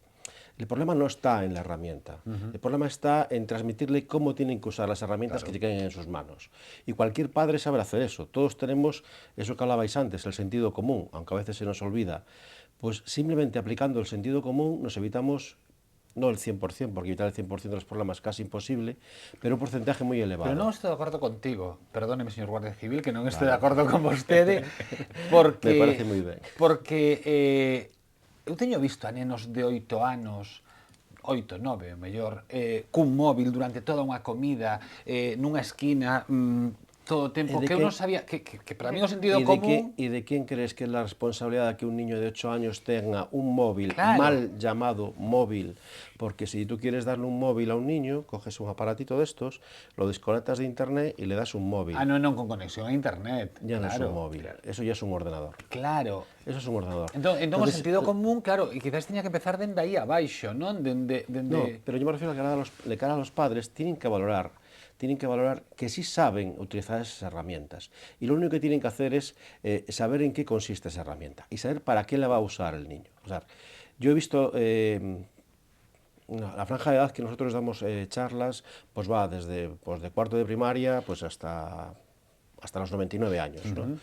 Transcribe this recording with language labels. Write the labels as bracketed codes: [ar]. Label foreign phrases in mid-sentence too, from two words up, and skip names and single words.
[es] El problema no está en la herramienta. El problema está en transmitirle cómo tienen que usar las herramientas que tienen en sus manos. Y cualquier padre sabe hacer eso. Todos tenemos eso que hablabais antes, el sentido común, aunque a veces se nos olvida. Pues simplemente aplicando el sentido común nos evitamos, no el 100%, porque evitar el 100% de los problemas es casi imposible, pero un porcentaje muy elevado. [gl] Pero non estou de acordo contigo, perdóneme, señor Guardia Civil, que non estou de acordo con vostede, porque... Me parece moi ben. Porque eu teño visto a nenos de 8 anos, 8, 9, o mellor, cun móvil durante toda unha comida, nunha esquina, todo o tempo, que eu non sabía, que para mí o sentido común... [es] ¿Y de quién crees que es la responsabilidad de que un niño de 8 años tenga un móvil, Claro. mal llamado móvil? Porque si tú quieres darle un móvil a un niño, coges un aparatito de estos, lo desconectas de internet y le das un móvil. [gl] Ah, non con conexión a internet. [es] Ya no es claro. un móvil, eso ya es un ordenador. Claro. Eso es un ordenador. [gl] Entón o sentido común, claro, e quizás tiña que empezar dende aí abaixo, non? [es] No, pero yo me refiero a que de cara a los padres tienen que valorar que sí saben utilizar esas herramientas. Y lo único que tienen que hacer es saber en qué consiste esa herramienta y saber para qué la va a usar el niño. O sea, yo he visto la franja de edad que nosotros damos charlas, pues va desde de cuarto de primaria pues hasta los 99 años, ¿no?